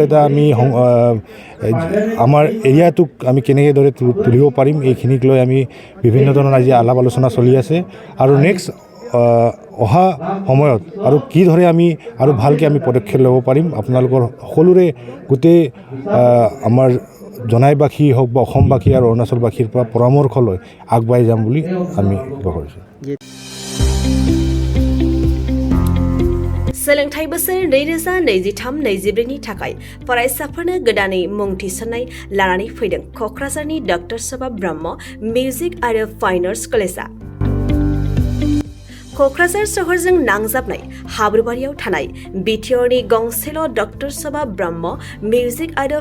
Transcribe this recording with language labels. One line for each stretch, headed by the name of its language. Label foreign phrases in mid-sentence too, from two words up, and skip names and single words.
Assamese: এটা আমি আমাৰ এৰিয়াটোক আমি কেনেদৰে তুলিব পাৰিম এইখিনিক লৈ আমি বিভিন্ন ধৰণৰ আজি আলাপ আলোচনা চলি আছে আৰু নেক্সট অহা সময়ত আৰু কিদৰে আমি আৰু ভালকৈ আমি পদক্ষেপ ল'ব পাৰিম আপোনালোকৰ সকলোৰে গোটেই আমাৰ জনাইবাসী হওক বা অসমবাসী আৰু অৰুণাচলবাসীৰ পৰা পৰামৰ্শ লৈ আগবাঢ়ি যাম বুলি আমি আশা কৰিছোঁ
Bodo: सोलोंथाइ बोसोर 2023-24 नि थाखाय फरायसाफोरनो गोदानै मुं थिसननाय लानानै फैदों क'क्राझारनि डक्टर सभा ब्रह्म मिउजिक आरो फाइन आर्ट्स कलेजआ क'क्राझार सहरजों नांजाबनाय हाब्रुबारियाव थानाय बिटिआरनि गंसेल' डक्टर सभा ब्रह्म मिउजिक आरो